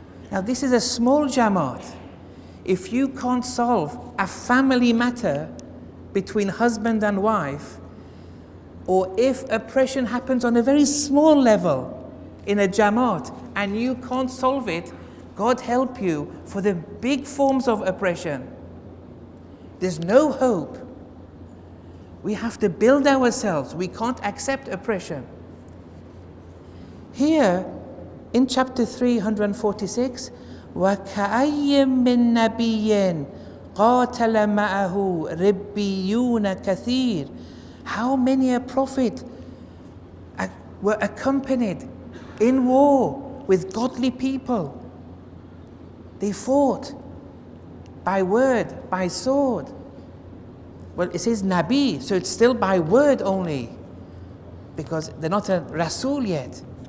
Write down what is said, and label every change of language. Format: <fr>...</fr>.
<en>Now this is a small jamaat. If you can't solve a family matter between husband and wife, or if oppression happens on a very small level in a jamaat and you can't solve it, God help you for the big forms of oppression. There's no hope. We have to build ourselves. We can't accept oppression. Here, in chapter 346,</en> <ar>وَكَأَيٍّ مِّن نَبِيٍّ قَاتَلَ مَعَهُ رِبِّيُّونَ كَثِيرٌ.</ar> <en>How many a prophet were accompanied in war with godly people, They fought by word, by sword. Well, it says Nabi, so it's still by word only, because they're not a Rasul yet.</en>